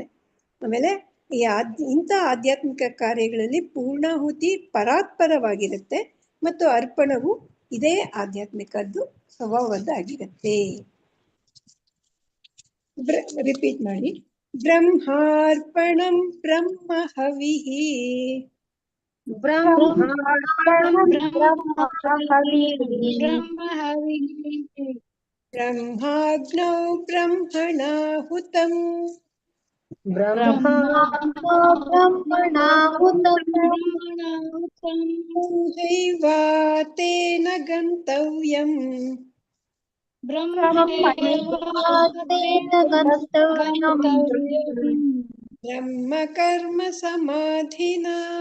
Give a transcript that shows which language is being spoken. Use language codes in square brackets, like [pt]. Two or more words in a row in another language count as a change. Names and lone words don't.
[kn] ಆಮೇಲೆ ಇಂಥ ಆಧ್ಯಾತ್ಮಿಕ ಕಾರ್ಯಗಳಲ್ಲಿ ಪೂರ್ಣಾಹುತಿ ಪರಾತ್ಪರವಾಗಿರುತ್ತೆ ಮತ್ತು ಅರ್ಪಣವು ಇದೇ ಆಧ್ಯಾತ್ಮಿಕದ್ದು ಸ್ವಭಾವದ್ದಾಗಿರುತ್ತೆ. ರಿಪೀಟ್ ಮಾಡಿ. [sa] ಬ್ರಹ್ಮಾರ್ಪಣಂ ಬ್ರಹ್ಮ ಹವಿಃ ಬ್ರಹ್ಮಾಗ್ನೌ ಬ್ರಹ್ಮಣಾಹುತಂ ಬ್ರಹ್ಮೈವಾತೇನ ಗಂತವ್ಯಂ ಬ್ರಹ್ಮ ಕರ್ಮ ಸಮಾಧಿನಾ.